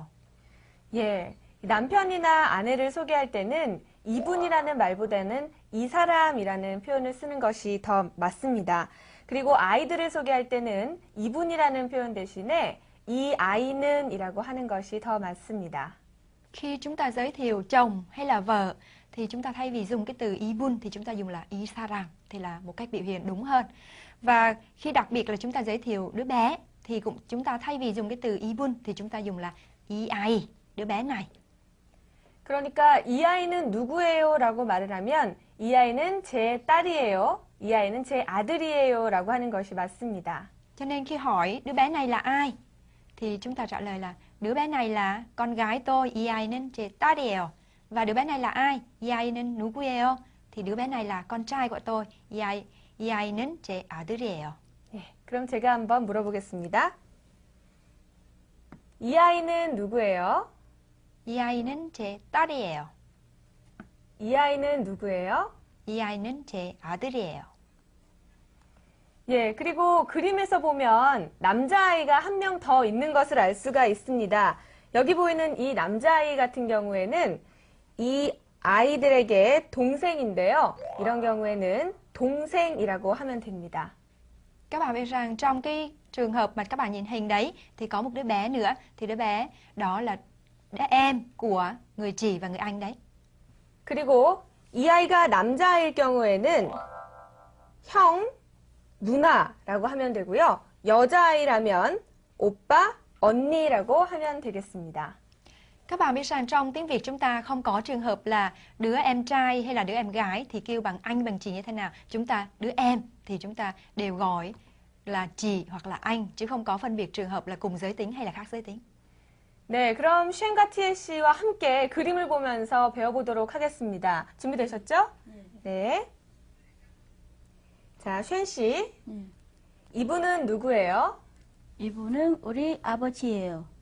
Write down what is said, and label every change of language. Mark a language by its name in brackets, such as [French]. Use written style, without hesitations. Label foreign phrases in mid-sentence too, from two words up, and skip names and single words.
[Korean] 예, 남편이나 아내를 소개할 때는 이분이라는 말보다는 이 사람이라는 표현을 쓰는 것이 더 맞습니다. 그리고 아이들을 소개할 때는 이분이라는 표현 대신에 이 아이는 이라고 하는 것이 더 맞습니다. [Vietnamese] Khi chúng ta giới thiệu chồng hay là vợ thì chúng ta thay vì dùng cái từ ibun thì chúng ta dùng là isaram thì là một cách biểu hiện đúng hơn. Và khi đặc biệt là chúng ta giới thiệu đứa bé thì chúng ta thay vì dùng cái từ ibun thì chúng ta dùng là iai, đứa bé này. [Korean] 그러니까 이 아이는 누구예요? 라고 말을 하면 이 아이는 제 딸이에요. 이 아이는 제 아들이에요. 라고 하는 것이 맞습니다. [Vietnamese] Cho nên khi hỏi đứa bé này là ai thì chúng ta trả lời là đứa bé này là con gái tôi, [Korean] iai는 제 딸이에요. [Vietnamese] Và đứa bé này là ai? [Korean] 이아이는 누구예요? [Vietnamese] Thì đứa bé này là con trai của tôi. [Korean] 이아이는 제 아들이에요. 예, 그럼 제가 한번 물어보겠습니다. 이 아이는 누구예요? 이아이는 제 딸이에요. 이 아이는 누구예요? 이아이는 제 아들이에요. 예, 그리고 그림에서 보면 남자아이가 한 명 더 있는 것을 알 수가 있습니다. 여기 보이는 이 남자아이 같은 경우에는 이 아이들에게 동생인데요. 이런 경우에는 동생이라고 하면 됩니다. [Vietnamese] Các bạn biết rằng trong cái trường hợp mà các bạn nhìn hình đấy thì có một đứa bé nữa. Thì đứa bé đó là đứa em của người chị và người anh đấy. [Korean] 그리고 이 아이가 남자아이일 경우에는 형, 누나라고 하면 되고요. 여자아이라면 오빠, 언니라고 하면 되겠습니다. [Vietnamese] Các bạn biết rằng trong tiếng Việt chúng ta không có trường hợp là đứa em trai hay là đứa em gái thì kêu bằng anh bằng chị như thế nào. Chúng ta đứa em thì chúng ta đều gọi là chị hoặc là anh chứ không có phân biệt trường hợp là cùng giới tính hay là khác giới tính. [Korean] 네, 그럼 쉔과 티에 씨와 함께 그림을 보면서 배워보도록 하겠습니다. 준비되셨죠? 네. 자, 쉔 씨. 이분은 누구예요? 이분은 우리 아버지예요.